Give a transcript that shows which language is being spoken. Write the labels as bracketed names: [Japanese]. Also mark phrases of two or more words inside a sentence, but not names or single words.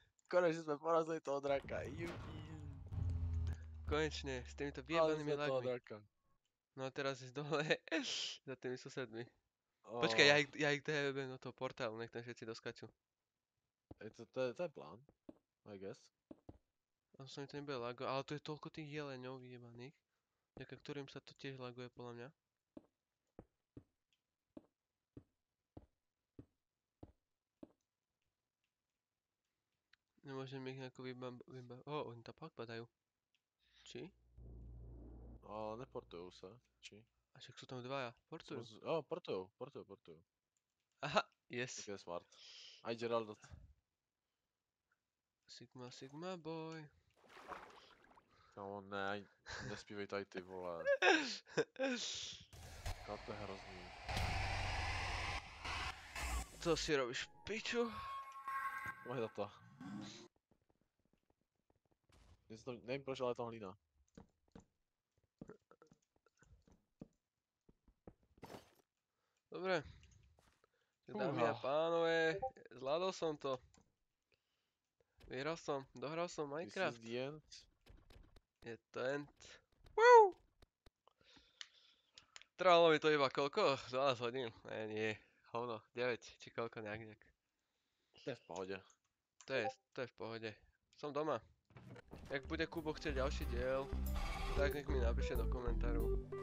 [Slovak] Konečne sme porazili toho draka. Jupi. Konečne, s týmito Porazili vyjebanými sme toho lagmi. draka. No a teraz ísť dole za tými susedmi. O, Počkaj, ja ich dojebem do toho portálu, nech tam všetci doskačú. To je plán. [English] I guess. [Slovak] A to sa mi to nebude lago, ale tu je toľko tých jeleňov vyjebaných, vďaka ktorým sa to tiež laguje podľa mňa. Nemôžem ich nejako oni tam pak padajú. Či? Ale neportujou sa. Či? A však sú tam dvaja, portujú. Portujú. Aha, yes. Tak je smart. Aj Geraldot. [English] Sigma boy. [Czech] Kámo, ne, nespívej tady ty vole. Kámo, to je hrozný. [Slovak] Co si robíš, piču? [Czech] Moje data. Nevím proč, ale je tam hlína. [Slovak] Dobre. Tak dámy a Fúha. pánové, zvládol som to. Vyhral som, dohral som [English] This is Minecraft. the end. [Slovak] Je to end. Woo! Trvalo mi to iba koľko? 12 hodín? Nie. Hovno, 9 či koľko nejak. To je v pohode. To je v pohode. Som doma. Jak bude Kubo chcieť ďalší diel, tak nech mi napíše do komentáru.